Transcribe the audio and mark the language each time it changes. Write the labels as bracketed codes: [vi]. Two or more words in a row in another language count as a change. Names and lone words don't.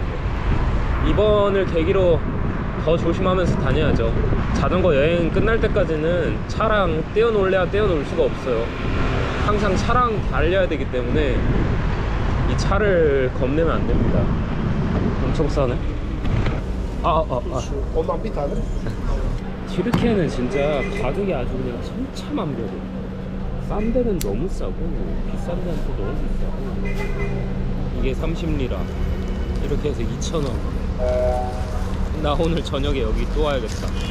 [ko] 이번을 계기로 더 조심하면서 다녀야죠. 자전거 여행 끝날 때까지는 차랑 떼어놓을래야 떼어놓을 수가 없어요. 항상 차랑 달려야 되기 때문에 이 차를 겁내면 안 됩니다. 엄청 싸네. [tr] Ondan bir tane. [ko] 튀르키예는 진짜 가격이 아주 그냥 천차만별이에요. 싼 데는 너무 싸고 비싼 데는 또 너무 비싸고. 이게 30리라 이렇게 해서 2,000원. 나 오늘 저녁에 여기 또 와야겠다.